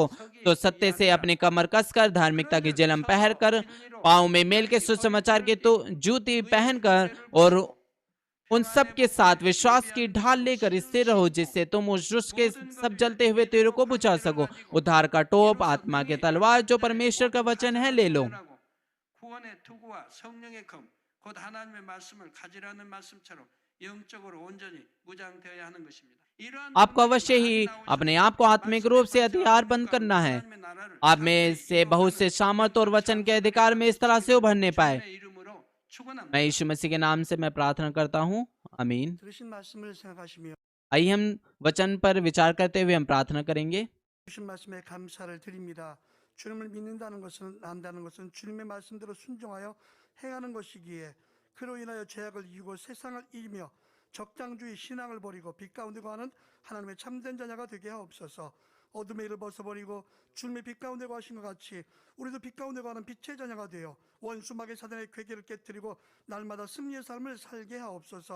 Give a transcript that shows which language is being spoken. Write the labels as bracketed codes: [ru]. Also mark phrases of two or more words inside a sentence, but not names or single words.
[hi] तो सत्य से अपनी कमर कसकर, धार्मिकता की जलम पहन कर, पाँव में मेल के सुसमाचार की तो जूती पहनकर, और उन सब के साथ विश्वास की ढाल लेकर स्थिर रहो, जिससे तुम उस दुष्ट के सब जलते हुए तीरों को बुझा सको। उद्धार का टोप, आत्मा के तलवार जो परमेश्वर का वचन है, ले लो। [ko] 구원의 투구와 성령의 검, 곧 하나님의 말씀을 가지라는 말씀처럼 영적으로 온전히 무장되어야 하는 것입니다. [hi] आपको अवश्य ही अपने आप को आत्मिक रूप से हथियार बंद करना है। आप में से बहुत से सामर्थ और वचन के अधिकार में इस तरह से उभरने पाए। मैं यीशु मसीह के नाम से मैं प्रार्थना करता हूँ, आमीन। [ko] 들으신 말씀을 생각하시며 [hi] आइए हम वचन पर विचार करते हुए हम प्रार्थना करेंगे। [ko] 주신 말씀에 감사를 드립니다. 주님을 믿는다는 것은 안다는 것은 주님의 말씀대로 순종하여 행하는 것이기에 그로 인하여 죄악을 이기고 세상을 이기며 적장주의 신앙을 버리고 빛 가운데 거하는 하나님의 참된 자녀가 되게 하옵소서. 어둠의 일을 벗어버리고 주님의 빛 가운데 거하신 것 같이 우리도 빛 가운데 거하는 빛의 자녀가 되어 원수 마귀 사단의 괴계를 깨뜨리고 날마다 승리의 삶을 살게 하옵소서.